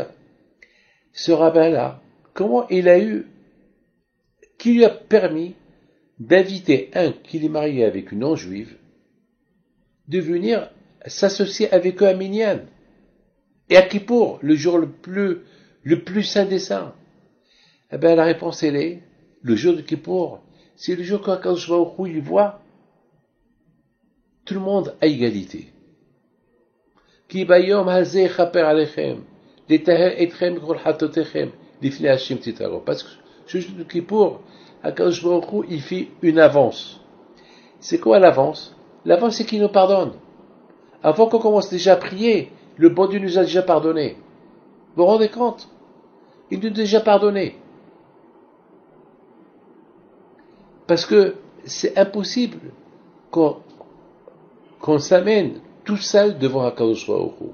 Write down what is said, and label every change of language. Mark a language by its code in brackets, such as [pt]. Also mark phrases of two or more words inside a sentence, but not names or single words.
[fr] Ce rabbin-là, comment il a eu, qui lui a permis d'inviter qu'il est marié avec une non-juive, de venir s'associer avec eux à Minyan. Et à Kippour, le jour le plus saint des saints. Eh bien, la réponse, elle est, le jour de Kippour, c'est le jour quand je vois où il voit tout le monde à égalité. [he] כי ביום הזה כפר עליכם לטהר אתכם כל חטאתיכם לפני ה' תטהרו. [fr] Parce que ce jour de Kippour, Akadosh Baruch Hu, il fait une avance. C'est quoi l'avance? L'avance, c'est qu'il nous pardonne. Avant qu'on commence déjà à prier, le bon Dieu nous a déjà pardonné. Vous vous rendez compte? Il nous a déjà pardonné. Parce que c'est impossible qu'on s'amène tout seul devant Akadosh Baruch Hu.